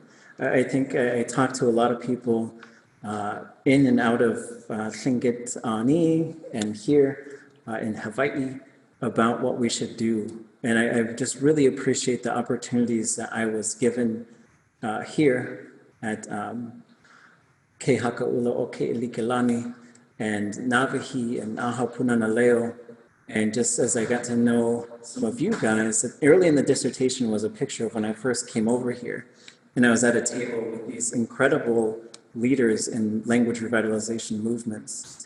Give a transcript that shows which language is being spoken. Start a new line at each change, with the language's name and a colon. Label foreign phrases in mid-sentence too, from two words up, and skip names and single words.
English: I think I talk to a lot of people in and out of Tlingit, ʻUnei, and here in Hawaii about what we should do. And I just really appreciate the opportunities that I was given here at Ke Haka ʻUla o Keʻeliko lani and Nawahi and Aha Punana Leo. And just as I got to know some of you guys, early in the dissertation was a picture of when I first came over here. And I was at a table with these incredible leaders in language revitalization movements.